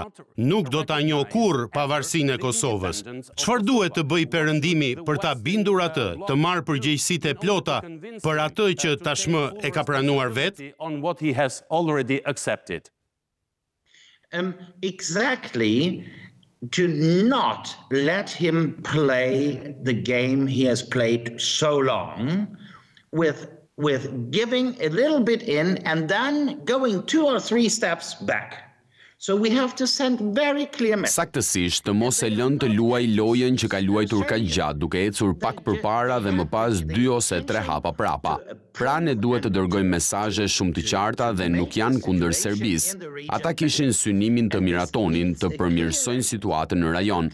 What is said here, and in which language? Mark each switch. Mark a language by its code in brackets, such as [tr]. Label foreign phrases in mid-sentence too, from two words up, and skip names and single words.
[sq] Nuk do ta njohë kurrë pavarësinë e Kosovës. Çfarë duhet të bëjë Perëndimi për ta bindur atë të marrë përgjegjësitë e plota për atë që tashmë e ka pranuar vetë? [en] Exactly, to not let him play the game he has played so long with giving a little bit in and then going 2 or 3 steps back. So we have to send very clear message. [sq] Saktësisht, të mos e lënë të luaj lojën që ka luajtur kaq gjatë, duke ecur pak përpara dhe më pas 2 ose 3 hapa prapa. Pra ne duhet të dërgojmë mesazhe shumë të qarta dhe nuk janë kundër Serbisë. Ata kishin synimin të miratonin, të përmirësojnë situatën në rajon.